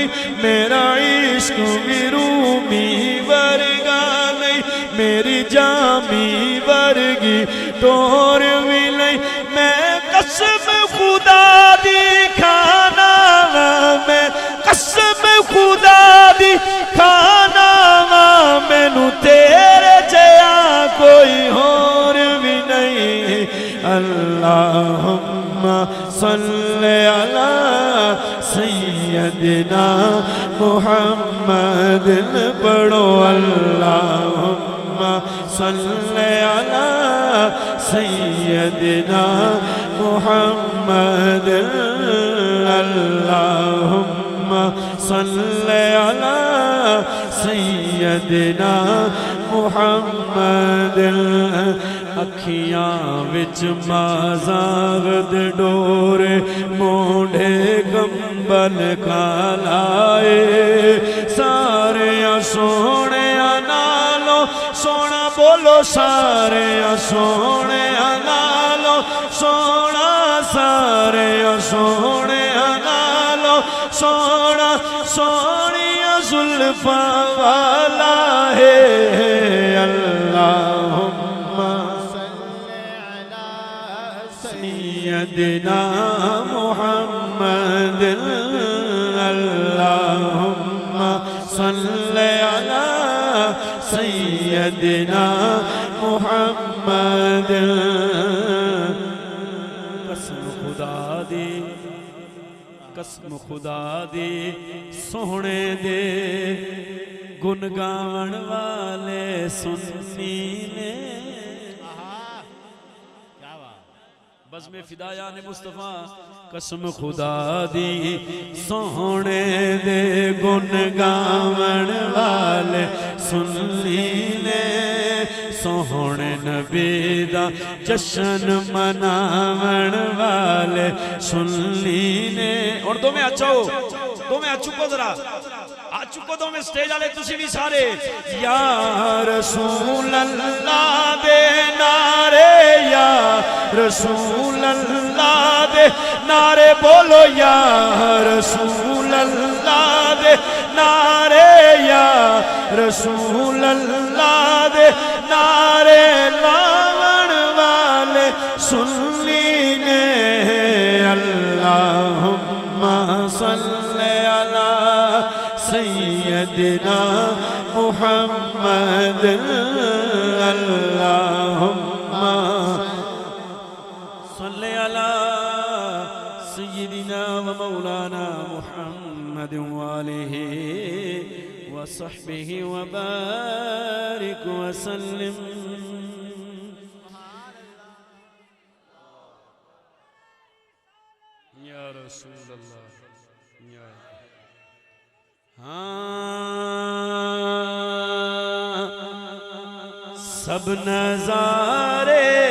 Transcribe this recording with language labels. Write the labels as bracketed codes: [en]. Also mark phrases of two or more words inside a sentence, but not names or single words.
[pa] میرا عشق بھی رومی ورگا نہیں، میری جامی ورگی ٹور بھی نہیں، میں قسم خدا دی کھانا واں، میں قسم خدا دی کھانا واں، مینوں تیرے جیہا کوئی ہور بھی نہیں. [ar] اللهم صل على سيدنا محمد پڑھو. اللهم صل على سيدنا محمد، اللهم صل على سيدنا محمد. [pa] اکھیاں وچ مازاغ دے ڈورے، موڈھے کمبل کالے، سارے سوہنے نالوں سوہنا بولو، سارے سوہنے نالوں سوہنا، سارے سوہنے نالوں سوہنا، سوہنیاں زلفاں والا ہے. [ar] اللهم سيدنا محمد، اللهم صل على سيدنا محمد. [pa] قسم خدا دی، قسم خدا دی، سوہنے دے گن گاون والے سنی نے. بزم فدایان مصطفیٰ، قسم خدا دی سوہنے دے گن گاون والے سنی نے، سوہنے نبی دا جشن مناون والے سنی نے. اور دو میں اچھا ہو، دو میں چکو ذرا، آ چکو دو میں سٹیج والے تسی بھی سارے. [ar] يا رسول الله [pa] دے نعرے, [ar] يا رسول الله [pa] دے نعرے بولو, [ar] يا رسول الله [pa] دے نعرے, [ar] يا رسول الله [pa] دے نعرے لاون والے سنی نے. [ar] اللهم صل على سيدنا محمد، اللهم صل على سيدنا ومولانا محمد وعلى آله وصحبه وبارك وسلم. يا رسول الله, [pa] یا سب نظارے